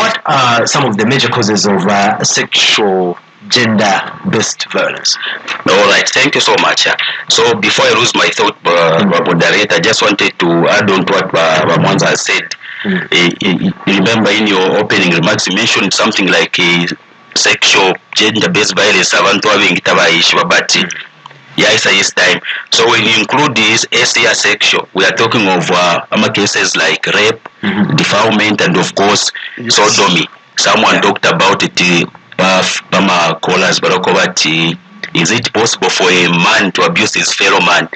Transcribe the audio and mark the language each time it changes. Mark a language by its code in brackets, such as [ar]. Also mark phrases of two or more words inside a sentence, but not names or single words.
[en] What are some of the major causes of sexual gender-based violence? All right, thank you so much. So before I lose my thought, moderator, I just wanted to add on to what Mwanza said. Remember in your opening remarks you mentioned something like sexual gender-based violence [bem] abantu abengitabayishi babati yaisa [en] this time. So when you include this SCR sexual, we are talking of cases like rape, defilement, and of course sodomy. Someone talked about it, Pama callers, is it possible for a man to abuse his fellow man?